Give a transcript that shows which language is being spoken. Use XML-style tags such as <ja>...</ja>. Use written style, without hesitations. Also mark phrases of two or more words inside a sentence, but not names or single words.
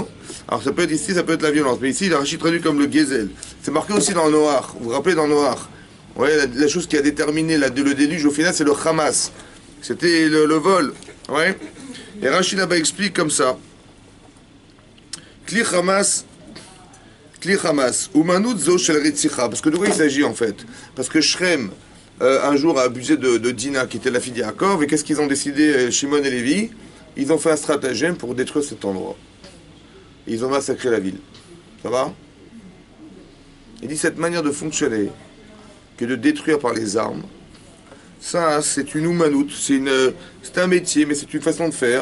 <fr>Alors ça peut être ici, ça peut être la violence. Mais ici, il a Rachid traduit comme le Gezel. C'est marqué aussi dans Noach. Vous vous rappelez dans Noach? Ouais, la chose qui a déterminé le déluge au final, c'est le Hamas. C'était le vol. Ouais. Et Rachid là-bas explique comme ça.</fr> <he>Kli Hamas. Umanut zo shel Ritzicha.</he> <fr>Parce que de quoi il s'agit en fait? Parce que Shrem, un jour, a abusé de Dina, qui était la fille d'Yaakov. Et qu'est-ce qu'ils ont décidé, Shimon et Lévi? Ils ont fait un stratagème pour détruire cet endroit. Ils ont massacré la ville. Ça va? Il dit cette manière de fonctionner, que de détruire par les armes, ça c'est une oumanout, c'est un métier, mais c'est une façon de faire.</fr>